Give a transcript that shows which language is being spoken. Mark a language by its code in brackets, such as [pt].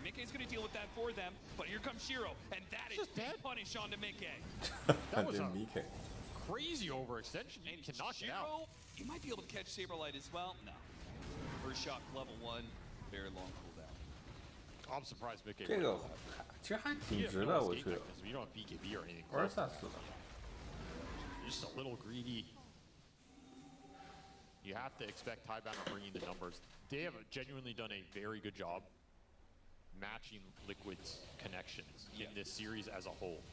[en] Mickey's going to deal with that for them, but here comes Shiro, and that is dead punish onto Mickey. That was a Mickey. crazy overextension. You can knock it out. You might be able to catch Saberlight as well. No. First shot, level 1, very long cooldown. I'm surprised Mickey. [zh] 这个其实还挺值的，我觉得。 [en] You don't have BKB or anything. [zh] 2-3-4的。 [en] Just a little greedy. You have to expect Tidebound to bring in the numbers. They have genuinely done a very good job matching Liquid's connections in this series as a whole.